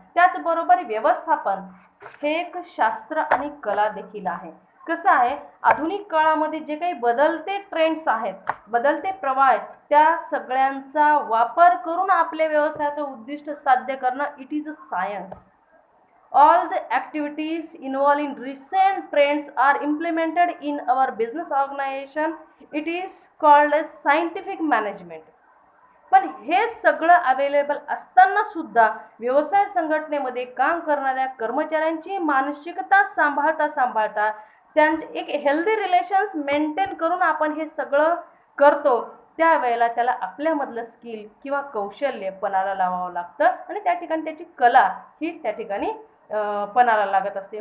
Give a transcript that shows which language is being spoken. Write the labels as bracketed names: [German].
[Marathi] त्याचबरोबर व्यवस्थापन हे एक शास्त्र आणि कला देखील आहे. कसं आहे, आधुनिक काळामध्ये जे काही बदलते ट्रेंड्स आहेत, बदलते प्रवाह आहेत, त्या सगळ्यांचा वापर करून आपल्या व्यवसायाचं उद्दिष्ट साध्य करणं, [English] It is a science. All the activities involved in recent trends are implemented in our business organization. It is called as scientific management. [Marathi] पण हे सगळं अवेलेबल असताना सुद्धा व्यवसाय संघटनेमध्ये काम करणाऱ्या कर्मचाऱ्यांची मानसिकता सांभाळता त्यांचे एक हेल्दी रिलेशन्स मेंटेन करून आपण हे सगळं करतो, त्यावेळेला त्याला आपल्यामधलं स्किल किंवा कौशल्य पणाला लावावं लागतं आणि त्या ठिकाणी त्याची कला ही त्या ठिकाणी पणाला लागत असते.